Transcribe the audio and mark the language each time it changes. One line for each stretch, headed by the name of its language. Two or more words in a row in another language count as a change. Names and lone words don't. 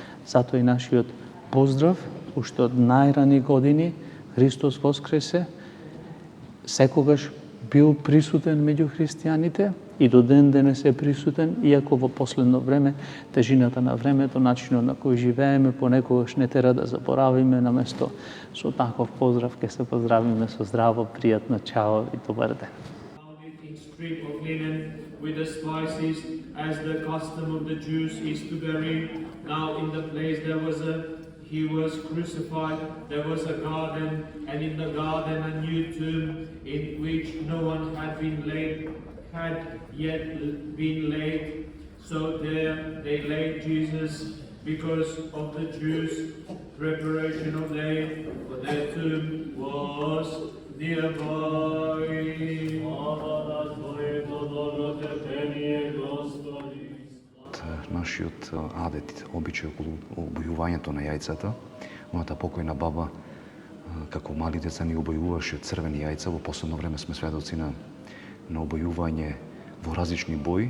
Macedonian: Затоа и нашиот поздрав, уште од најрани години, Христос воскресе, секогаш бил присутен меѓу христијаните и до ден денес е присутен, иако во последно време тежината на времето, начинот на кој живееме, понекогаш не тера да заборавиме, наместо со таков поздрав ќе се поздравиме со здраво, пријатно, чао и добар ден.
English: In strip of linen with the spices, as the custom of the Jews is to bury. Now in the place he was crucified, there was a garden, and in the garden a new tomb in which no one had yet been laid. So there they laid Jesus because of the Jews' preparation of day, for their tomb was nearby.
Macedonian: Нашиот адет, обичај околу обојувањето на јајцата. Мојата покојна баба, како мали деца, ни обојуваше црвени јајца. Во последно време сме сведоци на обојување во различни бои.